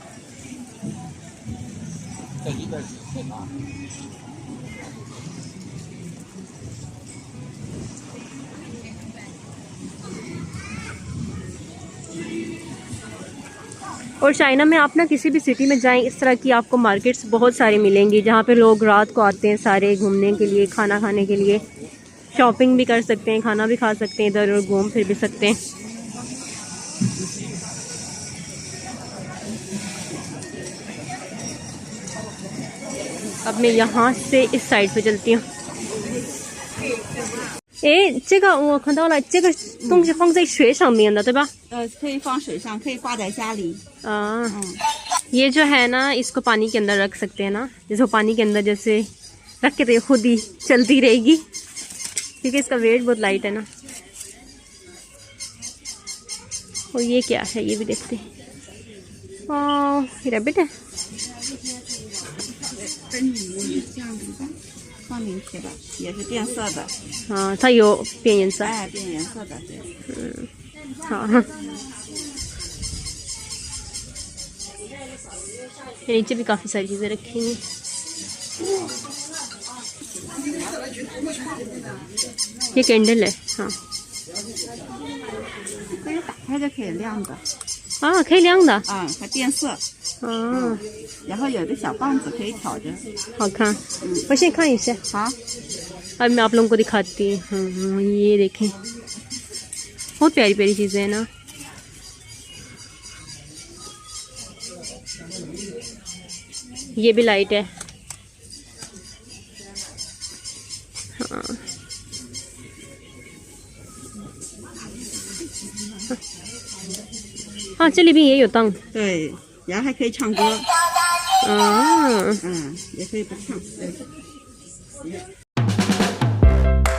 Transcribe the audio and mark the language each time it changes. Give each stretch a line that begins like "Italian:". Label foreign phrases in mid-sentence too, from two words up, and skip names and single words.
Hindi: और चाइना में आप ना किसी भी सिटी में जाएं, इस तरह की आपको मार्केट्स बहुत सारी मिलेंगी जहाँ पे लोग रात को आते हैं सारे घूमने के लिए, खाना खाने के लिए, शॉपिंग भी कर सकते हैं, खाना भी खा सकते हैं, इधर और घूम फिर भी सकते हैं। अब मैं यहाँ से इस साइड पे चलती हूँ।
Chinese: 诶，这个我看到了，这个东西放在水上面的，对吧？可以放水上，可以挂在家里。
Hindi: ये जो है ना, इसको पानी के अंदर रख सकते हैं ना, जैसे पानी के अंदर जैसे रख के तो खुद ही चलती रहेगी क्योंकि इसका वेट बहुत लाइट है ना। और ये क्या है ये भी देखते हैं। ये रैबिट है।
Chinese: 放进去了，也是变色的。它有变颜色。哎，变颜色的，对。
Hindi: 好。नीचे भी काफ़ी सारी चीज़ें रखी हैं। ये कैंडल है। हाँ,
Chinese: 可以打开就可以亮的。可以亮的。还变色。然后有个小棒子可以挑着。好看。我先看一下。好。
Hindi: अब मैं आप लोगों को दिखाती हूँ। ये देखें, बहुत प्यारी प्यारी चीज़ें हैं ना। ये भी लाइट है। हाँ,
Chinese: 这里边也有灯。对，然后还可以唱歌。也可以不唱。对。